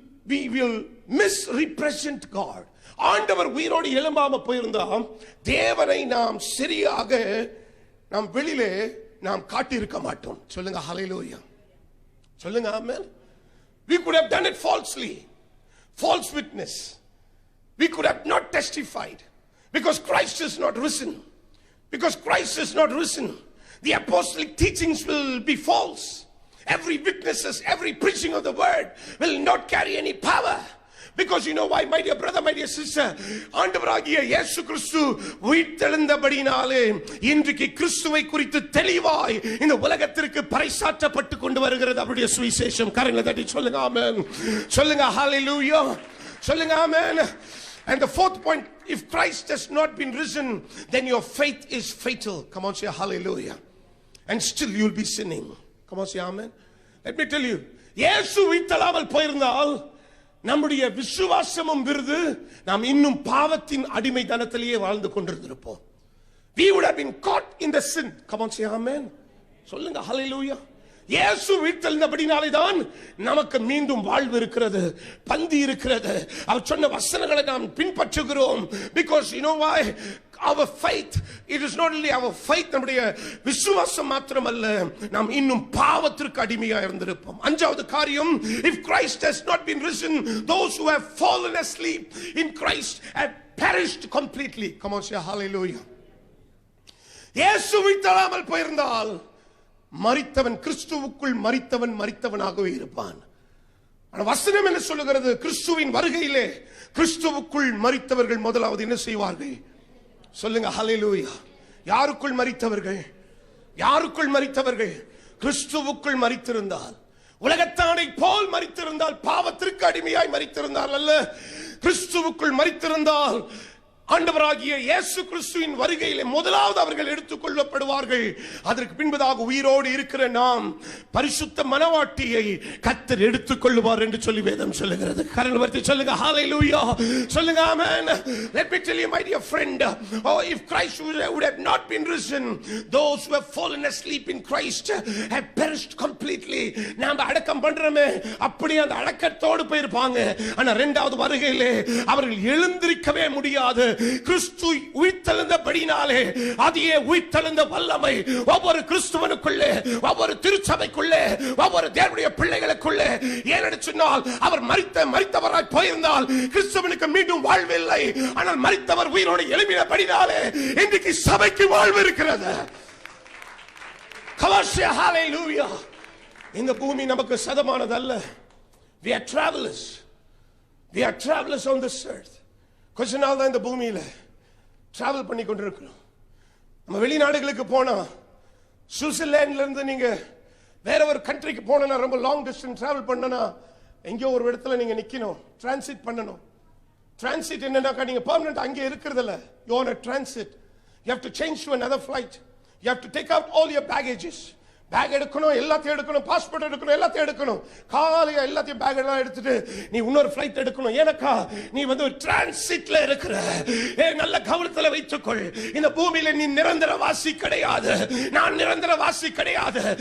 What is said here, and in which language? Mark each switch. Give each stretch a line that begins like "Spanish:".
English: We will misrepresent God.
Tamil: ஆண்டவர் உயிரோடு எழும்பாம போயிருந்தா தேவனை நாம் சரியாக நாம் வெளியிலே நாம் காட்டி இருக்க மாட்டோம். சொல்லுங்க ஹல்லேலூயா. சொல்லுங்க ஆமென்.
English: We could have done it falsely, false witness. We could have not testified because Christ is not risen. Because Christ is not risen, the apostolic teachings will be false. Every witnesses, every preaching of the word will not carry any power. Because you know why, my dear brother, my dear sister,
Tamil: ஆண்டவராகிய இயேசு கிறிஸ்து உயிர்த்தெழுந்தபடினாலே இன்றைக்கு கிறிஸ்துவை குறித்து தெளிவாய் இந்த உலகத்திற்கு பறைசாற்றப்பட்டு கொண்டு வருகிறது அவருடைய சுவிசேஷம். கரங்களை தட்டி சொல்லுங்க ஆமென். சொல்லுங்க ஹல்லேலூயா. சொல்லுங்க ஆமென்.
English: And the fourth point, if Christ has not been risen, then your faith is fatal. Come on, say hallelujah. And still you'll be sinning. Come on, say amen. Let me tell you,
Tamil: இயேசு உயிர்த்தெழாமல் போயிருந்தால் நம்முடைய விசுவாசமும் விருது, நாம் இன்னும் பாவத்தின் அடிமைத்தனத்திலேயே வாழ்ந்து கொண்டிருந்திருப்போம்.
English: We would have been caught in the sin. Come on, say amen.
Tamil: சொல்லுங்க hallelujah. இயேசு உயிர்த்தெழுந்தபடினாலே தான் நமக்கு மீண்டும் வாழ்வு இருக்கிறது, பந்தி இருக்கிறது. அவர் சொன்ன வசனங்களை நாம் பின்பற்றுகிறோம்.
English: Because you know why? Our faith, it is not only our faith,
Tamil: நம்முடைய விசுவாசம் மாத்திரமல்ல, நாம் இன்னும் பாவத்திற்கு அடிமையா இருந்திருப்போம். அஞ்சாவது காரியம்,
English: if Christ has not been risen, those who have fallen asleep in Christ have perished completely. Come on, say hallelujah.
Tamil: இயேசு உயிர்த்தெழாமல் போயிருந்தால் மரித்தவன், கிறிஸ்துவுக்குள் மரித்தவனாகவே இருப்பான். வசனம் என்ன சொல்லுகிறது? கிறிஸ்துவின் வருகையிலே கிறிஸ்துவுக்குள் மரித்தவர்கள் முதலாவது என்ன செய்வார்கள்? சொல்லுங்க ஹல்லேலூயா. யாருக்குள் மரித்தவர்கள்? யாருக்குள் மரித்தவர்கள்? கிறிஸ்துவுக்குள் மரித்திருந்தால், உலகத்தானை போல் மரித்திருந்தால், பாவத்திற்கு அடிமையாய் மரித்திருந்தால் அல்ல, கிறிஸ்துவுக்குள் மரித்திருந்தால் ஆண்டவராகிய இயேசு கிறிஸ்துவின் வருகையிலே முதலாவது அவர்கள் எடுத்துக்கொள்ளப்படுவார்கள். அதற்கு பின்பதாக உயிரோடு இருக்கிற நாம் பரிசுத்த மனவாட்டியை கர்த்தர் எடுத்துக்கொள்வார் என்று சொல்லி வேதம் சொல்லுகிறது. கரங்களை சொல்லுங்க ஹalleluya, சொல்லுங்க ஆமென்.
English: Let me tell you my dear friend, oh, if Christ would have not been risen, those who have fallen asleep in Christ have perished completely.
Tamil: நாம் அடக்கம் பண்றோமே அப்படியே அந்த அடக்கத்தோடு போயிருப்பாங்க. ஆனா இரண்டாவது வருகையிலே அவர்கள் எழுந்திருக்கவே முடியாது. கிறிஸ்து உயிர்த்தெழுந்தபடினாலே அதே உயிர்த்தெழுந்த வல்லமை ஒவ்வொரு கிறிஸ்துவனுக்குள்ளே, ஒவ்வொரு திருச்சபைக்குள்ளே, ஒவ்வொரு தேவனுடைய பிள்ளைகளுக்குள்ளே. ஏனென்று சொன்னால் அவர் மரித்தவராய் போயிருந்தால் கிறிஸ்துவனுக்கு மீண்டும் வாழ்வில்லை. ஆனால் மரித்தவர் உயிரோடு எழும்பினபடினாலே இன்றைக்கு சபைக்கு வாழ்வு இருக்கிறது. ஹalleluya. இந்த பூமி நமக்கு சதமானதல்ல.
English: We are travelers. We are travelers on this earth.
Tamil: கொஞ்ச நாள் தான் இந்த பூமியில டிராவல் பண்ணி கொண்டிருக்கிறோம். நம்ம வெளிநாடுகளுக்கு போனா, சுவிட்சர்லாந்துல இருந்து நீங்க வேற ஒரு கண்ட்ரிக்கு போனா, ரொம்ப லாங் டிஸ்டன்ஸ் டிராவல் பண்ணனா எங்கேயோ ஒரு இடத்துல நீங்க நிக்கணும், டிரான்சிட் பண்ணணும். டிரான்சிட் என்னன்னா நீங்க பெர்மனன்ட் அங்கே இருக்கிறதில்ல.
English: you on a transit, you have to change to another flight, you have to take out all your baggages.
Tamil: Back எடுக்கணும், எல்லாத்தையும் எடுக்கணும், பாஸ்போர்ட் எடுக்கணும், எல்லாத்தையும் எடுக்கணும். காலையா எல்லாத்தையும் பேக் எல்லாம் எடுத்துட்டு நீ இன்னொரு ஃளைட் எடுக்கணும். ஏனக்கா நீ வந்து ஒரு டிரான்சிட்ல இருக்கிற. நல்ல கவனத்துல வைத்துக்கொள். இந்த பூமியில நீ நிரந்தர வாசி கிடையாது. நான் நிரந்தர வாசி கிடையாது.